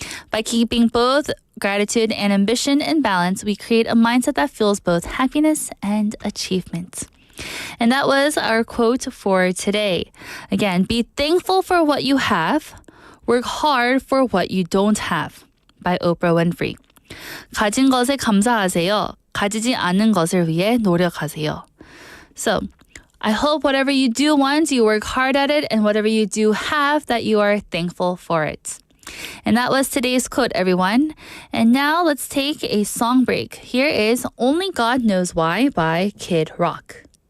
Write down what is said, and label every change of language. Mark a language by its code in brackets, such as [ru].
[en] By keeping both gratitude and ambition in balance, we create a mindset that fuels both happiness and achievement. And that was our quote for today. Again, be thankful for what you have. Work hard for what you don't have. [ko] By Oprah Winfrey. 가진 것에 감사하세요. 가지지 않은 것을 위해 노력하세요. [en] So, I hope whatever you do want, you work hard at it, and whatever you do have, that you are thankful for it. And that was today's quote, everyone. And now let's take a song break. Here is Only God Knows Why by Kid Rock.